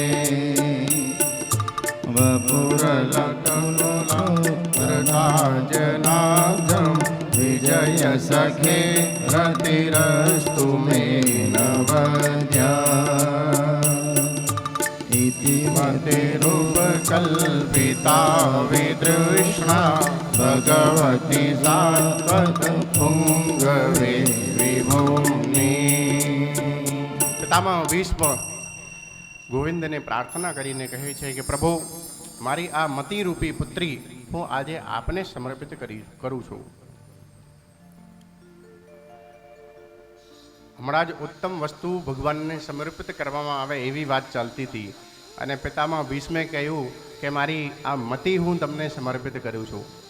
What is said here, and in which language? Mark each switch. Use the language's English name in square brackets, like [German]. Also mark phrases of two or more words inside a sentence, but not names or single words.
[Sanskrit] वपुरलकुलप्रकाजनाब्जं विजयसखे रतिरस्तु मे नवद्या इति मतिरूपकल्पिता वितृष्णा भगवती शाश्वत पुङ्गवे विभूम्नि. [Gujarati] પિતામહ ભીષ્મ ગોવિંદને પ્રાર્થના કરીને કહે છે કે પ્રભુ, મારી આ મતિરૂપી પુત્રી હું આજે આપને સમર્પિત કરું છું. હમણાં જ ઉત્તમ વસ્તુ ભગવાનને સમર્પિત કરવામાં આવે એવી વાત ચાલતી હતી, અને પિતામહ ભીષ્મે કહ્યું કે મારી આ મતિ હું તમને સમર્પિત કરું છું.